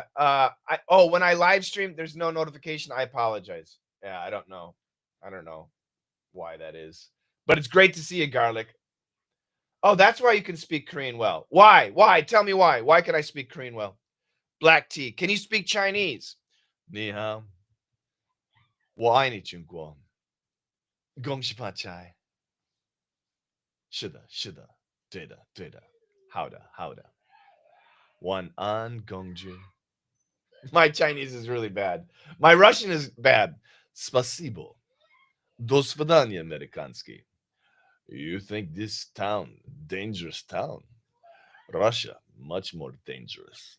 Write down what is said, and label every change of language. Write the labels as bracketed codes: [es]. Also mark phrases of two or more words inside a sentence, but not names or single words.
[en] When I live stream, there's no notification. I apologize. Yeah, I don't know. I don't know why that is. But it's great to see you, Garlic. Oh, that's why you can speak Korean well. Why? Why? Tell me why. Why can I speak Korean well? Black tea. Can you speak Chinese? [zh] Ni hao. 我爱你中国。恭喜发财. shida, shida, data, data, howda, howda. One an gongju. [en] My Chinese is really bad. My Russian is bad. Spasibo. [ru] До свидания, американский. [en] You think this town, dangerous town? Russia, much more dangerous.